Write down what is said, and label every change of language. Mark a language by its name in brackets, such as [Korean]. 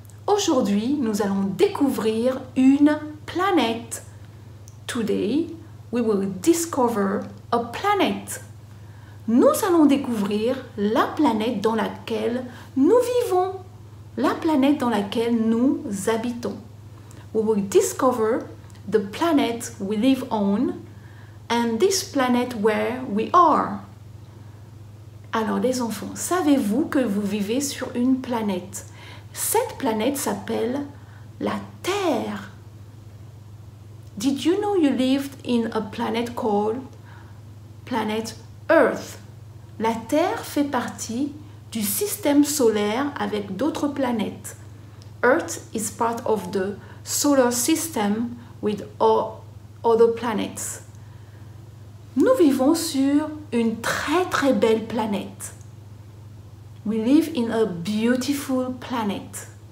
[French] Aujourd'hui, nous allons découvrir une planète. [English] Today, we will discover a planet. [French] Nous allons découvrir la planète dans laquelle nous vivons, la planète dans laquelle nous habitons. [English] We will discover the planet we live on and this planet where we are. [French] Alors les enfants, savez-vous que vous vivez sur une planète? Cette planète s'appelle la Terre. [English] Did you know you lived in a planet called planet Earth? [French] La Terre fait partie du système solaire avec d'autres planètes. [English] Earth is part of the solar system with all other planets. [French] Nous vivons sur une très belle planète. [English] We live in a beautiful planet.